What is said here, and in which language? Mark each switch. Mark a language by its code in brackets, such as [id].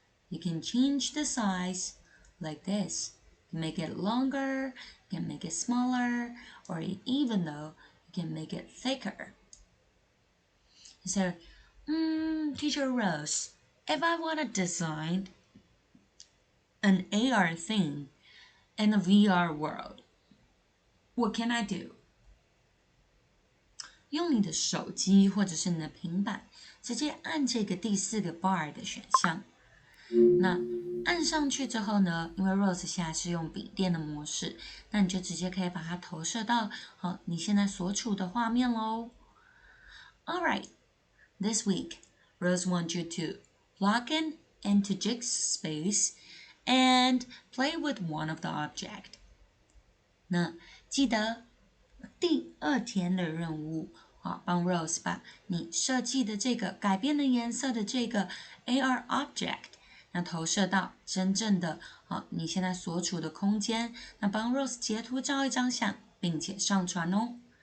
[en] You can change the size like this. You can make it longer, you can make it smaller, or even though you can make it thicker. So, Teacher Rose, if I want to design an AR thing in a VR world, what can I do? [zh] 用你的手机或者是你的平板，直接按这个第4个 bar 的选项。那按上去之后呢，因为 Rose 现在是用笔电的模式，那你就直接可以把它投射到你现在所处的画面咯。 [en] Alright, this week, Rose wants you to log in into Jig's space and play with one of the object. [zh] 那记得第2天的任务，帮 Rose 把你设计的这个改变的颜色的这个 AR object， 那投射到真正的你现在所处的空间，那帮 Rose 截图照一张相，并且上传哦。